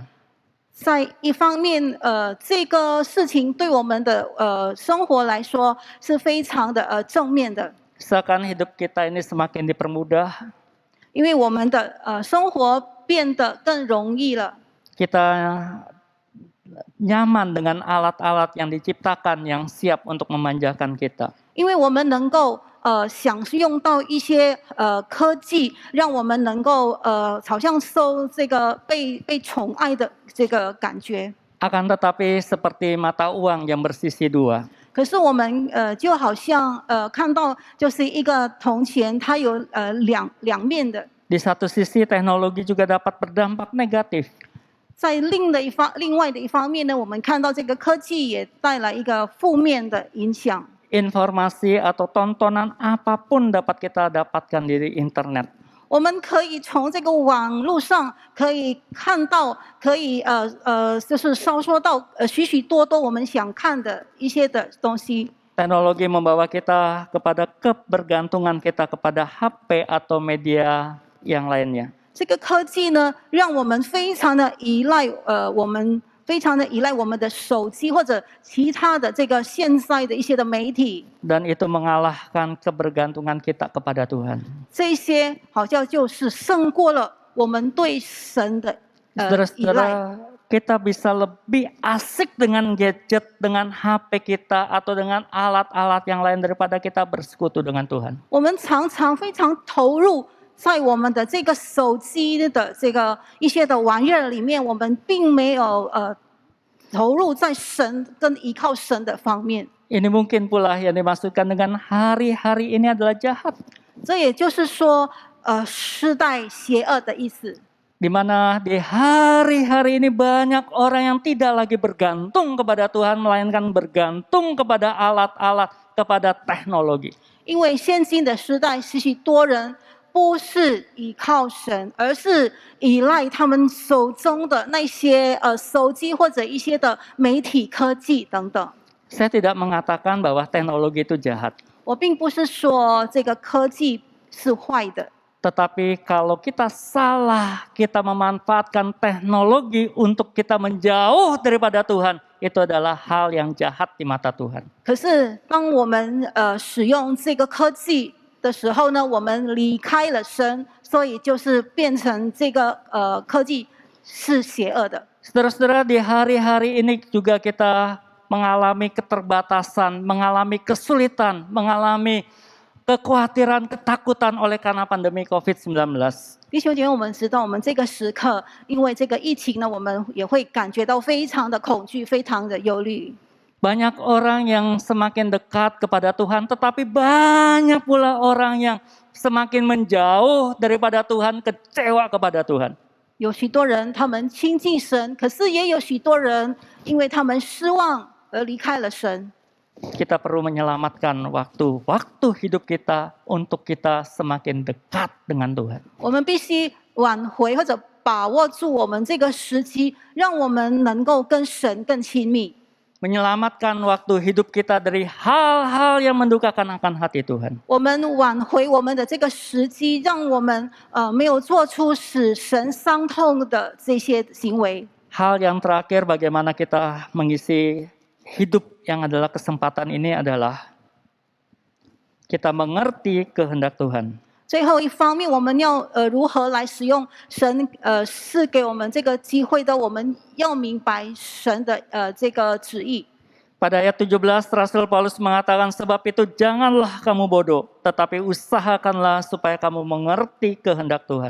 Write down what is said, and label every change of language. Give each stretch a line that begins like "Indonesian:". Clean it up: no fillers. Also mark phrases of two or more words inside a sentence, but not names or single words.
Chinese: 在一方面，这个事情对我们的生活来说是非常的正面的。
Indonesian: Seakan hidup kita ini semakin dipermudah.
Chinese: 因为我们的生活变得更容易了。
Indonesian: Kita nyaman dengan alat-alat yang diciptakan yang siap untuk memanjakan kita.
Chinese: 因为我们能够享用到一些科技，让我们能够好像受这个被宠爱的这个感觉。
Indonesian: Akan tetapi seperti mata uang yang bersisi dua.
Chinese: 可是我们就好像看到就是一个铜钱，它有两面的。
Indonesian: Di satu sisi teknologi juga dapat berdampak negatif.
Chinese: 在另外的一方面呢，我们看到这个科技也带来一个负面的影响。
Indonesian: Informasi atau tontonan apapun dapat kita dapatkan di internet.
Chinese: 我们可以从这个网络上可以看到，可以就是搜索到许许多多我们想看的一些的东西。
Indonesian: Teknologi membawa kita kepada kebergantungan kita kepada HP atau media yang lainnya.
Chinese: 这个科技呢，让我们非常的依赖我们的手机或者其他的这个现在的一些的媒体。
Indonesian: Dan itu mengalahkan kebergantungan kita kepada Tuhan.
Chinese: 这些好像就是胜过了我们对神的依赖。
Indonesian: Saudara-saudara, kita bisa lebih asik dengan gadget, dengan HP kita, atau dengan alat-alat yang lain daripada kita bersekutu dengan Tuhan.
Chinese: 我们常常非常投入在我们的这个手机的这个一些的玩意儿里面，我们并没有投入在神跟依靠神的方面。
Indonesian: Ini mungkin pula yang dimaksudkan dengan hari-hari ini adalah jahat.
Chinese: 这也就是说，世代邪恶的意思。
Indonesian: Di mana di hari-hari ini banyak orang yang tidak lagi bergantung kepada Tuhan, melainkan bergantung kepada alat-alat, kepada teknologi.
Chinese: 因为现今的时代，许许多人不是依靠神，而是依赖他们手中的那些手机或者一些的媒体科技等等。
Indonesian: Saya tidak mengatakan bahwa teknologi itu jahat.
Chinese: 我并不是说这个科技是坏的。
Indonesian: Tetapi kalau kita salah, kita memanfaatkan teknologi untuk kita menjauh daripada Tuhan, itu adalah hal yang jahat di mata Tuhan.
Chinese: 可是当我们使用这个科技的时候呢，我们离开了神，所以就是变成这个科技是邪恶的。
Indonesian: Saudara-saudara, di hari-hari ini juga kita mengalami keterbatasan, mengalami kesulitan, mengalami kekhawatiran, ketakutan oleh karena pandemi COVID-19.
Chinese: 弟兄姐妹，我们知道，我们这个时刻，因为这个疫情呢，我们也会感觉到非常的恐惧，非常的忧虑。
Indonesian: Banyak orang yang semakin dekat kepada Tuhan, tetapi banyak pula orang yang semakin menjauh daripada Tuhan, kecewa kepada Tuhan.
Chinese: 有许多人他们亲近神，可是也有许多人因为他们失望而离开了神。
Indonesian: Kita perlu menyelamatkan waktu hidup kita untuk kita semakin dekat dengan Tuhan.
Chinese: 我们必须挽回或者把握住我们这个时机，让我们能够跟神更亲密。
Indonesian: Menyelamatkan waktu hidup kita dari hal-hal yang mendukakan akan hati Tuhan.
Chinese: 我们挽回我们的这个时机，让我们没有做出使神伤痛的这些行为。
Indonesian: Hal yang terakhir bagaimana kita mengisi hidup yang adalah kesempatan ini adalah kita mengerti kehendak Tuhan.
Chinese: 最后一方面，我们要如何来使用神赐给我们这个机会的？我们要明白神的这个旨意。
Indonesian: Pada ayat 17 Rasul Paulus mengatakan, sebab itu janganlah kamu bodoh, tetapi usahakanlah supaya kamu mengerti kehendak Tuhan.